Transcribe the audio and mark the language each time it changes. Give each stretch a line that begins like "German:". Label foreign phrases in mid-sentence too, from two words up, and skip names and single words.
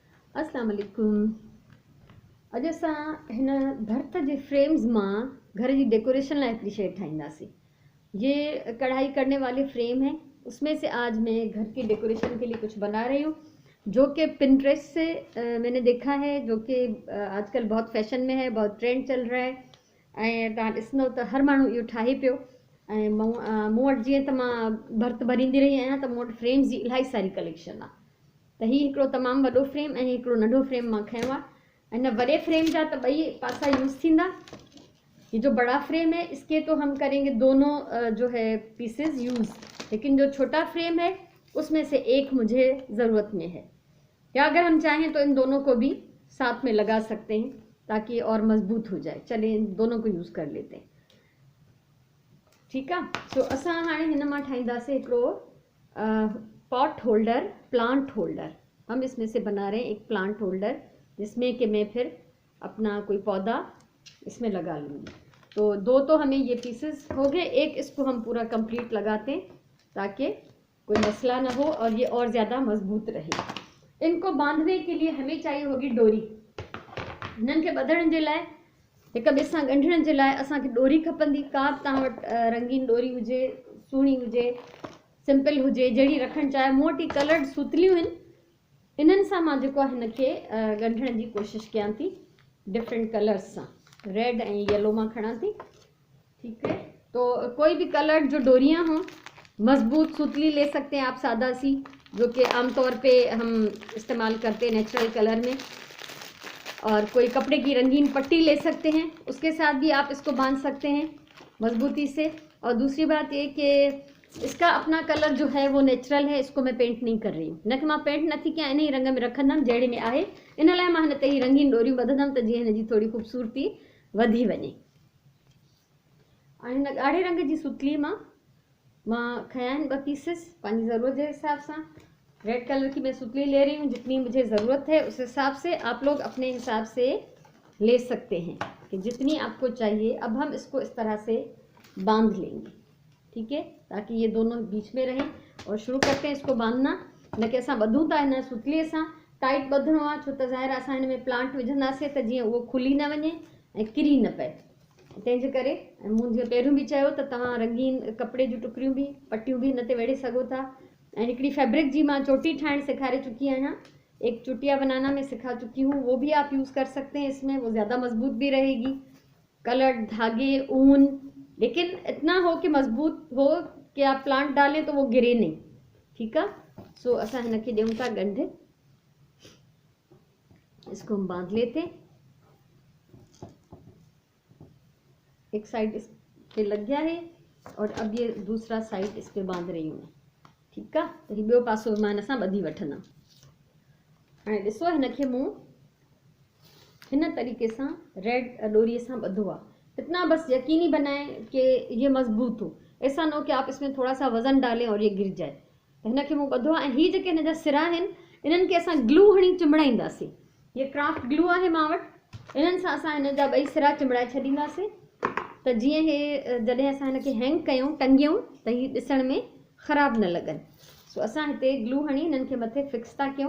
Arabic: السلام علیکم.
Sindhi: अॼु असां हिन भर्त जे फ्रेम्स मां घर जी डेकोरेशन लाइ हिकिड़ी शइ ठाहींदासीं।
Urdu: یہ کڑھائی کرنے والے فریم ہے، اس میں سے آج میں گھر کی ڈیکوریشن کے لیے کچھ بنا رہی ہوں، جو کہ پنٹرسٹ سے میں نے دیکھا ہے، جو کہ آج کل بہت فیشن میں ہے، بہت ٹرینڈ چل رہا ہے.
Sindhi: ऐं तव्हां ॾिसंदव त हर माण्हू इहो ठाहे पियो। ऐं मूं वटि जीअं त मां भर्त भरींदी रही आहियां त मूं वटि फ्रेम्स जी इलाही सारी कलेक्शन आहे। त हीउ हिकिड़ो तमामु वॾो फ्रेम ऐं हिकिड़ो नंढो फ्रेम मां खयो आहे। हिन वॾे फ्रेम जा त ॿई पासा यूज़ थींदा।
Urdu: یہ جو بڑا فریم ہے اس کے تو ہم کریں گے دونوں جو ہے
English: pieces use,
Urdu: لیکن جو چھوٹا فریم ہے اس میں سے ایک مجھے ضرورت میں ہے، یا اگر ہم چاہیں تو ان دونوں کو بھی ساتھ میں لگا سکتے ہیں تاکہ اور مضبوط ہو جائے. چلیے ان دونوں کو یوز کر لیتے ہیں، ٹھیک ہے.
Sindhi: सो असां हाणे हिन मां ठाहींदासीं हिकिड़ो
English: pot holder, plant holder.
Urdu: ہم اس میں سے بنا رہے ہیں ایک
English: plant holder,
Urdu: جس میں کہ میں پھر اپنا کوئی پودا اس میں لگا لوں گی. تو دو تو ہمیں یہ پیسز ہو گئے، ایک اس کو ہم پورا کمپلیٹ لگاتے ہیں تاکہ کوئی مسئلہ نہ ہو اور یہ اور زیادہ مضبوط رہے. ان کو باندھنے کے لیے ہمیں چاہیے ہوگی ڈوری.
Sindhi: हिननि खे ॿधण जे लाइ, हिक ॿिए सां ॻंढण जे लाइ असांखे डोरी खपंदी। का बि तव्हां वटि रंगीन डोरी हुजे, सुहिणी हुजे, सिंपल हुजे, जहिड़ी रखणु चाहे। मूं वटि कलर्ड सूतलियूं आहिनि, इन्हनि सां मां जेको आहे हिन खे ॻंढण जी कोशिशि कयां थी
English: different colours
Sindhi: सां। रेड ऐं येलो मां खणा थी,
Urdu: ٹھیک ہے. تو کوئی بھی کلر جو ڈوریاں ہوں، مضبوط سوتلی لے سکتے ہیں آپ، سادہ سی، جو کہ عام طور پہ ہم استعمال کرتے ہیں
English: natural colour
Urdu: میں. اور کوئی کپڑے کی رنگین پٹی لے سکتے ہیں، اس کے ساتھ بھی آپ اس کو باندھ سکتے ہیں مضبوطی سے. اور دوسری بات یہ کہ اس کا اپنا کلر جو ہے وہ نیچرل ہے، اس کو میں پینٹ نہیں کر رہی ہوں.
Sindhi: न कि मां पेंट नथी कयां, इन ही रंग में रखंदमि जहिड़े में आहे। इन लाइ मां हिन ते ही रंगीन डोरियूं ॿधंदमि त जीअं हिन जी थोड़ी ख़ूबसूरती वधी वञे। हिन ॻाढ़े रंग जी सुतली मां खया आहिनि 2 पीसेस पंहिंजी ज़रूरत
Urdu: کے حساب سے.
English: red colour
Urdu: کی میں سُتلی لے رہی ہوں، جتنی مجھے ضرورت ہے اس حساب سے آپ لوگ اپنے حساب سے لے سکتے ہیں کہ جتنی آپ کو چاہیے. اب ہم اس کو اس طرح سے باندھ لیں گے، ٹھیک ہے، تاکہ یہ دونوں بیچ میں رہیں. اور شروع کرتے ہیں اس کو باندھنا.
Sindhi: न कि असां ॿधूं था हिन सुतलीअ सां, टाइट ॿधणो आहे, छो त ज़ाहिर असां हिन में प्लांट विझंदासीं त जीअं उहो खुली न वञे ऐं किरी न पए। तंहिंजे करे मूं जीअं पहिरियों बि चयो त तव्हां रंगीन कपिड़े जूं टुकड़ियूं भी, पट्टियूं भी हिन ते वेड़े सघो था। ऐं हिकिड़ी फैब्रिक जी मां चोटी ठाहिण सेखारे चुकी आहियां,
Urdu: ایک چٹیا بنانا میں سکھا چکی ہوں، وہ بھی آپ یوز کر سکتے ہیں اس میں، وہ زیادہ مضبوط بھی رہے گی. کلرڈ دھاگے، اون، لیکن اتنا ہو کہ مضبوط ہو کہ آپ پلانٹ ڈالیں تو وہ گرے نہیں، ٹھیک ہے.
Sindhi: सो असां हिन खे ॾियूं था ॻंढ।
Urdu: اس کو ہم باندھ لیتے ہیں. ایک سائیڈ اس پہ لگ گیا ہے اور اب یہ دوسرا سائیڈ اس پہ باندھ رہی ہوں میں، ٹھیک ہے.
Sindhi: तो ही ॿियो पासो मां हिन सां ॿधी वठंदमि। हाणे ॾिसो हिन खे मूं हिन तरीक़े सां रेड डोरीअ सां ॿधो आहे।
Urdu: اتنا بس یقینی بنائیں کہ یہ مضبوط ہو، ایسا نہ ہو کہ آپ اس میں تھوڑا سا وزن ڈالیں اور یہ گر جائے.
Sindhi: तो हिन खे मूं ॿधो आहे। ऐं हीअ जेके हिन जा सिरा आहिनि, इन्हनि खे असां ग्लू हणी चिंबड़ाईंदासीं। ये
English: craft glue
Sindhi: आहे मां वटि, इन्हनि सां असां हिन जा ॿई सिरा चिंबड़ाए छॾींदासीं त जीअं हे जॾहिं असां हिन खे हैंग कयूं, टंगियूं, त हीअ ॾिसण में ख़राब न लॻनि। सो असां हिते ग्लू हणी हिननि खे मथे फिक्स था कयूं।